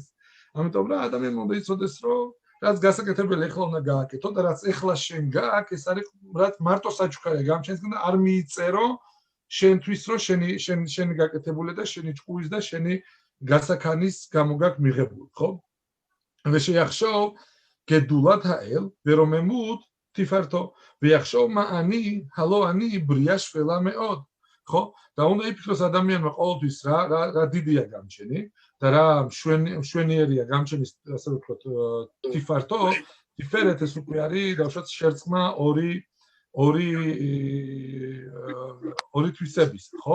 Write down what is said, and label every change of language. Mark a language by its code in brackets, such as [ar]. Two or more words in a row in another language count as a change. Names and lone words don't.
[ka] ამიტომ რა ადამიანმა უნდა იცოდეს, რომ რაც გასაკეთებელი ეხლა უნდა გააკეთო და რაც ეხლა შენ გააკ, ეს არის რაც მარტო საჩუქარია გამჩენს და არ მიიწერო შენთვის რომ შენი გაკეთებული და შენი ჭკუის და შენი გასაქანის გამოგაკ მიღებული, ხო? [he] ושיחשוב גדולת האל ורוממות תפארתו, ויחשוב מה אני, הלא אני בריאה שפלה מאוד, [ka] ხო? და უნდა იფიქროს ადამიანმა ყოველთვის რა დიდია გამჩენი და რა მშვენიერია გამჩენის, ასე ვთქვათ, [he] תפארתו, תפארת [ka] ეს უკვე არის, დავუშვათ, შერწყმა ორი თვისების, ხო?